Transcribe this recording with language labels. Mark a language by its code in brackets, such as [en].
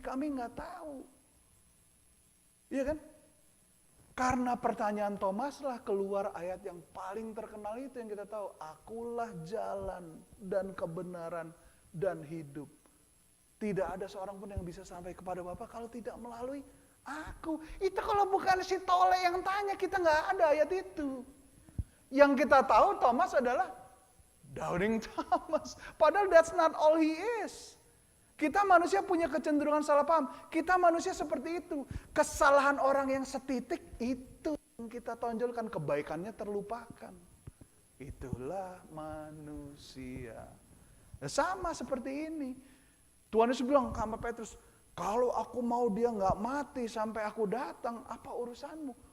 [id] Kami nggak tahu. Iya kan? Karena pertanyaan Thomas lah keluar ayat yang paling terkenal itu yang kita tahu. Akulah jalan dan kebenaran dan hidup. Tidak ada seorang pun yang bisa sampai kepada Bapa kalau tidak melalui aku. Itu kalau bukan si tole yang tanya, kita nggak ada ayat itu. Yang kita tahu Thomas adalah doubting Thomas. Padahal [en] that's not all he is. [id] Kita manusia punya kecenderungan salah paham. Kita manusia seperti itu. Kesalahan orang yang setitik itu yang kita tonjolkan, kebaikannya terlupakan. Itulah manusia. Nah, sama seperti ini. Tuhan Yesus bilang sama Petrus, kalau aku mau dia nggak mati sampai aku datang, apa urusanmu?